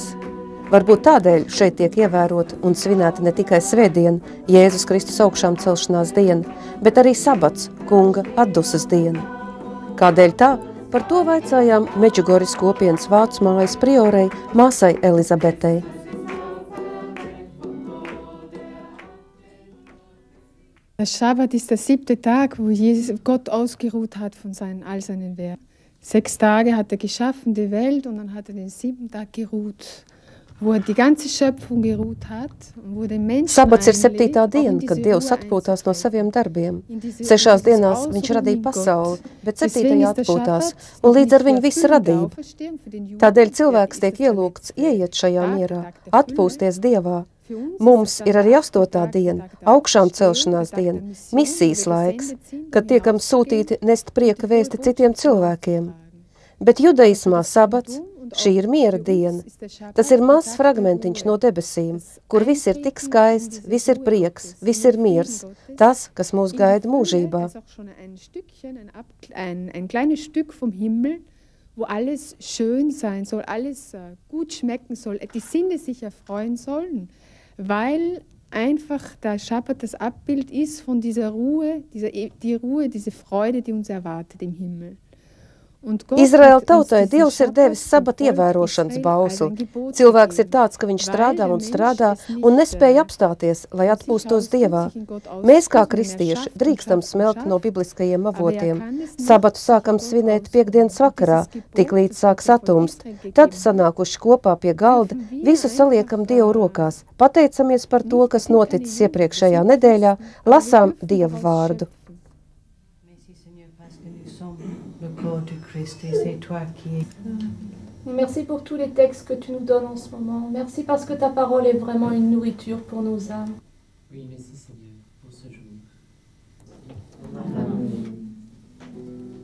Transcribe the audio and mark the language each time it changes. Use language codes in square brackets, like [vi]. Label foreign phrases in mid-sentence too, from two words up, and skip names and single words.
[lv] Varbūt tādēļ šeit tiek ievērot un svinēta ne tikai svētdiena, Jēzus Kristus augšām celšanās diena, bet arī sabats, kunga atdusas diena. Kādēļ tā? Par to vaicājām Medžugoras kopienas vācu mājas priorei māsai Elizabetei. [de] Der Schabbat ist der 7. Tag, wo Gott ausgeruht hat von all seinen Werken. 6 Tage hat geschaffen, die Welt, und dann hat den 7. Tag geruht, wo die ganze Schöpfung geruht hat, wo den Menschen [lv] Sabats ir 7. diena, kad Dievs atpūtās no saviem darbiem. 6 dienās viņš radīja pasauli, bet 7. atpūtās, un līdz ar viņu visa radība. Tādēļ cilvēks tiek ielūgts ieiet šajā mierā, atpūsties Dievā. Mums ir arī 8. diena, augšām celšanās diena, misijas laiks, kad tiekam sūtīti nest prieka vēsti citiem cilvēkiem. Bet judaismā sabats, šī ir miera diena. Tas ir mazs fragmentiņš no debesīm, kur viss ir tik skaists, viss ir prieks, viss ir miers, tas, kas mūs gaida mūžībā. [de] Ein kleines Stück vom Himmel, wo alles schön sein soll, alles gut schmecken soll, die Sinne sich erfreuen sollen, weil einfach der Schabbat das Abbild ist von dieser Ruhe, diese Freude, die uns erwartet im Himmel. [lv] Izraēla tautai Dievs ir devis sabata ievērošanas bausli. Cilvēks ir tāds, ka viņš strādā un nespēja apstāties, lai atpūstos Dievā. Mēs kā kristieši drīkstam smelt no bibliskajiem avotiem. Sabatu sākam svinēt piekdienas vakarā, tik līdz sāks atumst. Tad, sanākuši kopā pie galda, visu saliekam Dievu rokās. Pateicamies par to, kas noticis iepriekšējā nedēļā, lasām Dieva vārdu. [fr] Merci pour tous les textes que tu nous donnes en ce moment. Merci parce que ta parole est vraiment une nourriture pour nos âmes. Oui, merci Seigneur pour ce jour. Amen.